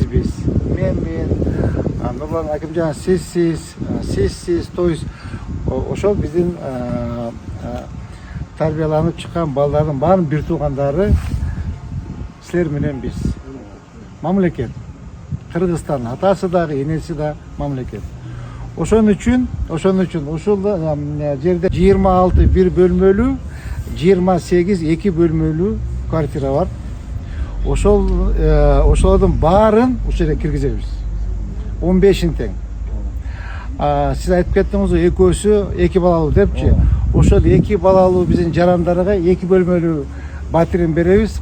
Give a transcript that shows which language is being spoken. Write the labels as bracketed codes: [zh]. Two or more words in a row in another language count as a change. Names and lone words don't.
[ky] Мен, Нурлан Акимжан, сиз, [ru] то есть [ky] ошол биздин тарбияланып чыккан балдардын баарын бир туугандары силер менен биз. Мамлекет. Кыргызстан атасы дагы, энеси да мамлекет. Ошон үчүн ушул жерде 26 бир бөлмөлүү, 28 2 bölmөлүү квартира бар. Ошолордун баарын ушул жерге киргизебиз. 15-ин тең. Сиз айтып кеттиңиз, экөөсү 2 балалуу депчи. Ошол 2 балалуу биздин жарандарга 2 bölmөлүү батирин беребиз.